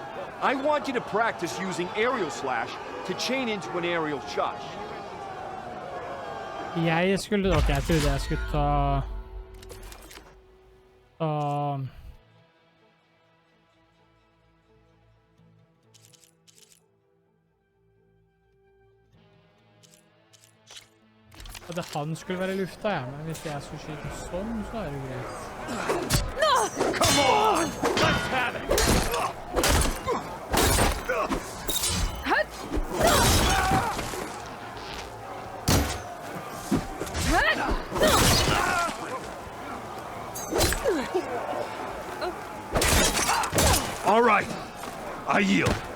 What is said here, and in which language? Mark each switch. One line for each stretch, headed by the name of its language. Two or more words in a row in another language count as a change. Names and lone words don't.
English: I want you to practice using aerial slash to chain into an aerial charge.
Norwegian: Jeg skulle... Ok, jeg trodde jeg skulle ta... At han skulle være i lufta, ja. Men hvis jeg skulle skyte sånn, så er det greit.
English: Come on! Let's have it! All right, I yield.